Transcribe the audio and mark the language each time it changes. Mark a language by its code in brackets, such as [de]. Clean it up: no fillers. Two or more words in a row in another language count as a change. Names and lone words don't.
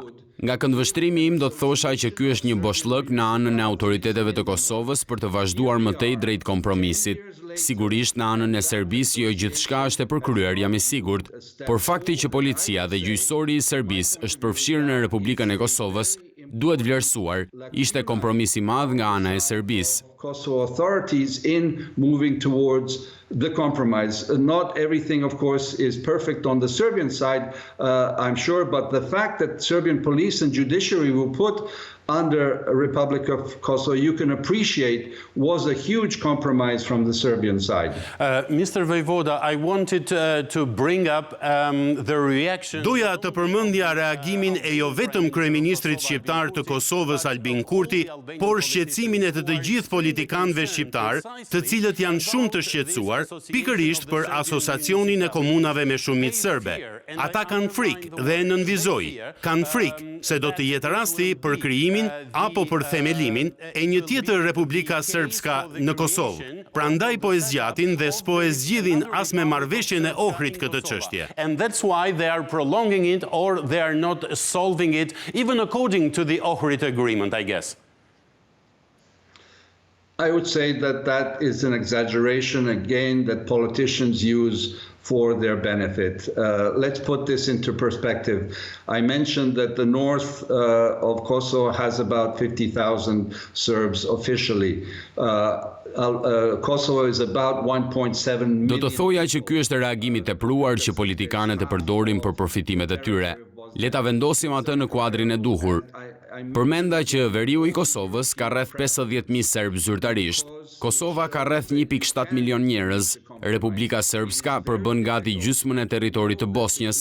[sq] Nga këndvështrimi im do të thosha që ky është një boshllëk në anën e autoriteteve të Kosovës për të vazhduar më tej drejt kompromisit. Sigurisht në anën e Serbisë jo gjithçka është e përkryer, jam i sigurt, por fakti që policia dhe gjyqësori i Serbisë është përfshirë në Republikën e Kosovës duhet vlerësuar. Ishte kompromis i madh nga ana e Serbisë. [en] Kosovo authorities in moving towards the compromise. Not everything, of course, is perfect on the Serbian side, I'm sure, but the fact that Serbian police and judiciary were put under a Republic of Kosovo, you can appreciate, was a huge compromise from the Serbian side. Mr. Vojvoda, I wanted to bring up the reaction. [sq] Doja të përmendja reagimin e jo vetëm kryeministrit shqiptar të Kosovës Albin Kurti, por shqetësimin e të gjithë politikanëve shqiptar, të cilët janë shumë të shqetësuar, pikërisht për asociacionin e komunave me shumicë serbe. Ata kanë frikë dhe e nënvizoj. Kanë frikë se do të jetë rasti për krijimin apo për themelimin e një tjetër Republika Srpska në Kosovë. Prandaj po e zgjatin dhe s'po e zgjidhin as me marrëveshjen e Ohrit këtë çështje. [en] And that's why they are prolonging it or they are not solving it even according to the Ohrid agreement, I guess. I would say that that is an exaggeration, again, that politicians use for their benefit. Let's put this into perspective. I mentioned that the north of Kosovo has about 50,000 Serbs officially. Kosovo is about 1.7 million. [sq] Do të thoja që ky është reagimi i tepruar që politikanët e përdorin për përfitimet e tyre. Le ta vendosim atë në kuadrin e duhur. Përmenda që veriu i Kosovës ka rreth 50.000 serbë zyrtarisht. Kosova ka rreth 1.7 milion njerëz. Republika Srpska përbën gati gjysmën e territorit të Bosnjës.